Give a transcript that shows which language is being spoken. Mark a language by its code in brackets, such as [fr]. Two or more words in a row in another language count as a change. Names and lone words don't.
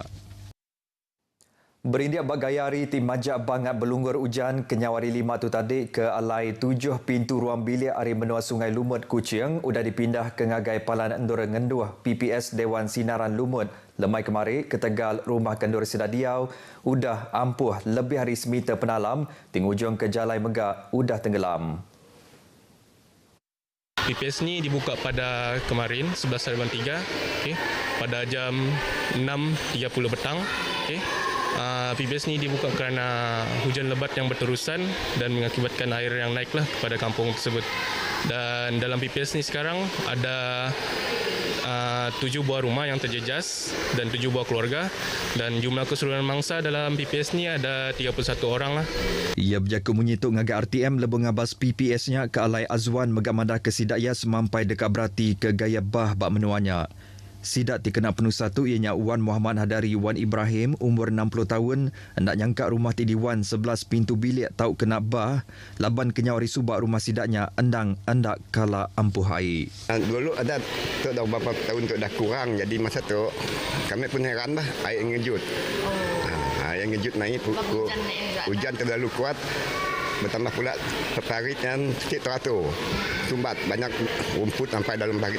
[iba] Berindik bak gaya hari tim majak bangat belunggur hujan kenyawari 5 tu tadi ke alai 7 pintu ruang bilik hari menua Sungai Lumut Kuching udah dipindah ke ngagai palan endur ngenduh PPS Dewan Sinaran Lumut lemai kemari ke Tegal rumah kendur Sedadiau udah ampuh lebih hari semita penalam ting ujung ke Jalai Megak udah tenggelam. [ms] PPS ni dibuka pada kemarin 11 hari bulan 3 okay, pada jam 6.30 petang okay. PPS ni dibuka kerana hujan lebat yang berterusan dan mengakibatkan air yang naiklah kepada kampung tersebut. Dan dalam PPS ni sekarang ada 7 buah rumah yang terjejas dan 7 buah keluarga dan jumlah keseluruhan mangsa dalam PPS ni ada 31 orang lah. [iba] Ia berjaku menyituk ngaga RTM lebih ngabas PPS-nya ke alai Azwan megak madah ke sidaya semampai dekat berati ke gaya bah bak menuanya. Sidak dikena penusa tu ianya Wan Muhammad Hadari Wan Ibrahim umur 60 tahun hendak nyangka rumah ti di Wan 11 pintu bilik tau kena bah laban kenyawari subak rumah sidaknya endang andak kala ampuh air. [ms] Dulu ada tu dah beberapa tahun tu dah kurang, jadi masa tu kami pun heran lah air ngejut. Air ngejut naik hujan terlalu kuat. Bertambah pula parit yang sikit teratur. Sumbat banyak rumput sampai dalam parit.